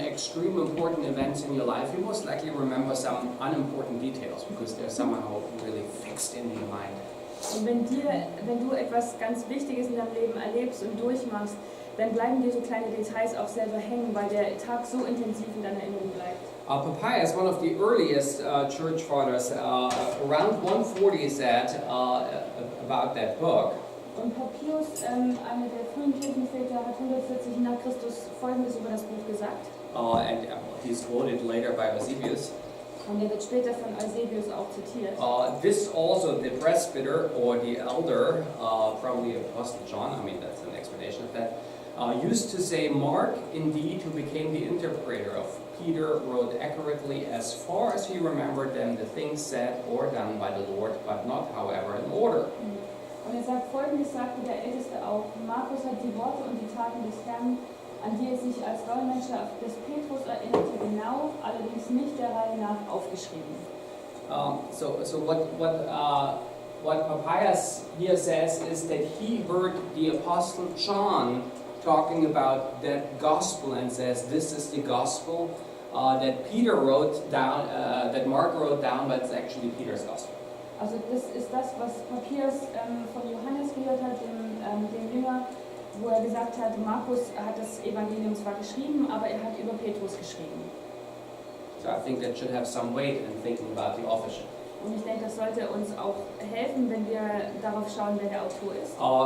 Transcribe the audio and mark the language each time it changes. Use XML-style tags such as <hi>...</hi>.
<en>In extreme important events in your life, you most likely remember some unimportant details because they're somehow really fixed in your mind.</en> <de>Und wenn du etwas ganz Wichtiges in deinem Leben erlebst und durchmachst, dann bleiben dir so kleine Details auch selber hängen, weil der Tag so intensiv in deiner Erinnerung bleibt.</de> <en>Papias, one of the earliest church fathers, around 140 said about that book.</en> <de>Und Papias, einer der frühen Kirchenväter, hat 140 nach Christus Folgendes über das Buch gesagt.</de> <en>And he's quoted later by Eusebius.</en> <de>Und er wird später von Eusebius auch zitiert.</de> <en>This also, the presbyter or the elder, probably Apostle John, I mean that's an explanation of that, used to say, Mark, indeed, who became the interpreter of Peter, wrote accurately as far as he remembered them the things said or done by the Lord, but not, however, in order.</en> <de>Und er sagt Folgendes, sagte der Älteste auch, Markus hat die Worte und die Taten des Herrn, an die er sich als Dolmetscher des Petrus erinnerte, genau, allerdings nicht der Reihe nach aufgeschrieben.</de> <en>So what Papias here says is that he heard the Apostle John talking about that gospel and says this is the gospel that Peter wrote down, that Mark wrote down, but it's actually Peter's gospel.</en> <de>Also das ist das, was Papias von Johannes gehört hat, dem Jünger, wo er gesagt hat, Markus hat das Evangelium zwar geschrieben, aber er hat über Petrus geschrieben.</de> <en>So I think that should have some weight in thinking about the authorship.</en> <de>Und ich denke, das sollte uns auch helfen, wenn wir darauf schauen, wer der Autor ist.</de>